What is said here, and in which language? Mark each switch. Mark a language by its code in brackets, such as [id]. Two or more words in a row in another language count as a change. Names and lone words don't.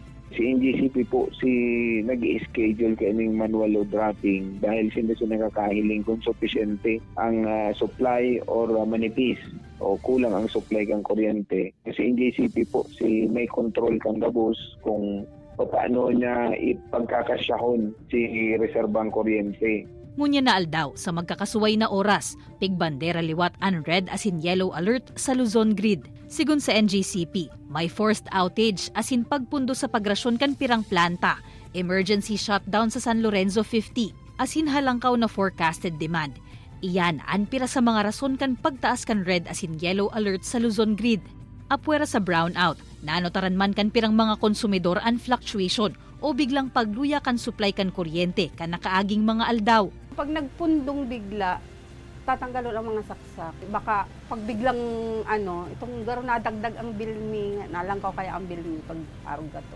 [bik] Si NGCP po nag-i-schedule kaning [en] manual load dropping [bik] dahil sila nakakahiling kung sufficiente ang supply or manipis o kulang ang supply kang kuryente. Kasi NGCP po may control kang gabos kung paano niya ipagkakasyahon si reserbang kuryente. Ngunya na aldaw sa magkakasuway na oras, pigbandera liwat ang red as in [en] yellow alert [bik] sa Luzon Grid. Sigun sa NGCP, may forced outage as in pagpundo sa pagrasyon kan pirang planta, [en] emergency shutdown [bik] sa San Lorenzo 50, as in halangkaw na [en] forecasted demand. [bik] Iyan ang pira sa mga rason kan pagtaas kan red as in [en] yellow alert [bik] sa Luzon Grid. Apwera sa brownout, nanotaran man kan pirang mga konsumidor ang fluctuation o biglang pagluya kan supply kan kuryente kan nakaaging mga aldaw. Pag nagpundong bigla, tatanggalon ang mga saksak. Baka pag biglang itong garo nadagdag ang bill mi, nalangkaw kaya ang bill mi pag arog gato.